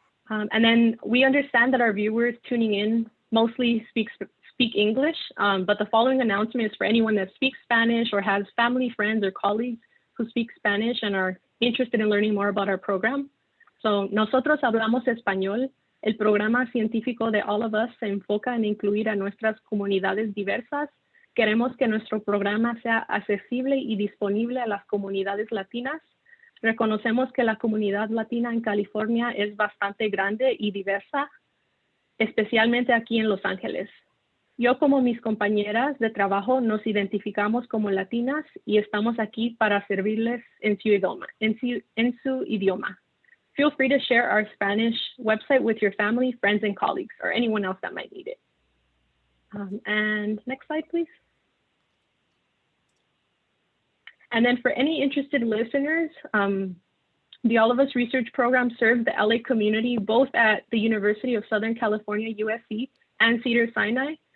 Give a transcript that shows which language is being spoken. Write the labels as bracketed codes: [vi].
[en] And then we understand that our viewers tuning in mostly speak English, but the following announcement is for anyone that speaks Spanish or has family, friends, or colleagues who speak Spanish and are interested in learning more about our program. [es] So, nosotros hablamos español. El programa científico de All of Us se enfoca en incluir a nuestras comunidades diversas. Queremos que nuestro programa sea accesible y disponible a las comunidades latinas. Reconocemos que la comunidad latina en California es bastante grande y diversa, especialmente aquí en Los Ángeles. Yo como mis compañeras de trabajo nos identificamos como latinas y estamos aquí para servirles en su idioma. [en] Feel free to share our Spanish website with your family, friends, and colleagues, or anyone else that might need it. And next slide, please. And then for any interested listeners, the All of Us Research Program serves the LA community both at the University of Southern California, USC, and Cedars-Sinai.